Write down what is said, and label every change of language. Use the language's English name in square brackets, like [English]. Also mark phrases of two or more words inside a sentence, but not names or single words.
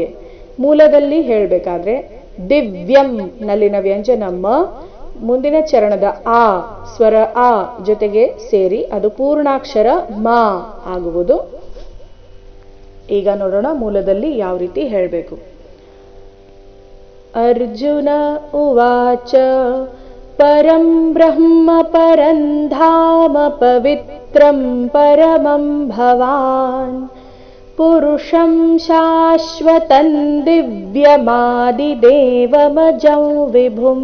[Kannada] ಮೂಲದಲ್ಲಿ ಹೇಳಬೇಕಾದ್ರೆ ದಿವ್ಯಂ ನಲ್ಲಿನ ವ್ಯಂಜನ ಮ ಮುಂದಿನ ಚರಣದ ಆ ಸ್ವರ ಆ ಜೊತೆಗೆ ಸೇರಿ ಅದು ಪೂರ್ಣಾಕ್ಷರ ಮ ಆಗುವುದು. ಈಗ ನೋಡೋಣ ಮೂಲದಲ್ಲಿ ಯಾವ ರೀತಿ ಹೇಳಬೇಕು. [Sanskrit] ಅರ್ಜುನ ಉವಾಚ ಪರಂ ಬ್ರಹ್ಮ ಪರಂ ಧಾಮ ಪವಿತ್ರಂ ಪರಮಂ ಭವಾನ್ ಪುರುಷಂ ಶಾಶ್ವತಂ ದಿವ್ಯಮಾದಿದೇವಮಜಂ ವಿಭುಂ.